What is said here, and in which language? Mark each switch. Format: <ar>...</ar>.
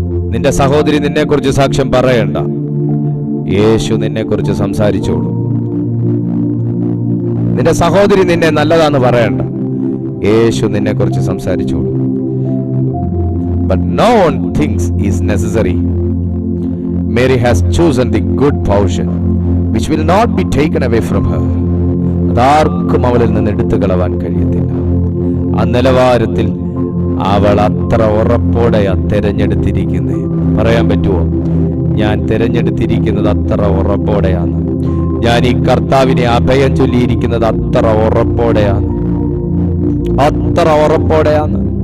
<ml>നിന്റെ സഹോദരി നിന്നെ കുറിച്ച് സാക്ഷ്യം പറയണ്ട. യേശു നിന്നെ കുറിച്ച് സംസാരിച്ചോളൂ. നിന്റെ സഹോദരി നിന്നെ നല്ലതാന്ന് പറയണ്ട. യേശു നിന്നെ കുറിച്ച് സംസാരിച്ചോളൂ.</ml> <en>But no one thinks is necessary. Mary has chosen the good portion, which will not be taken away from her.</en> <ml>അതാർക്കും അവളിൽ നിന്ന് എടുത്തു കളവാൻ കഴിയത്തില്ല. ആ നിലവാരത്തിൽ അവൾ അത്ര ഉറപ്പോടെയാ തെരഞ്ഞെടുത്തിരിക്കുന്നേ. പറയാൻ പറ്റുമോ? ഞാൻ തെരഞ്ഞെടുത്തിരിക്കുന്നത് അത്ര ഉറപ്പോടെയാണ്. ഞാൻ ഈ കർത്താവിനെ അഭയം ചൊല്ലിയിരിക്കുന്നത് അത്ര ഉറപ്പോടെയാണ്, അത്ര ഉറപ്പോടെയാണ്.</ml>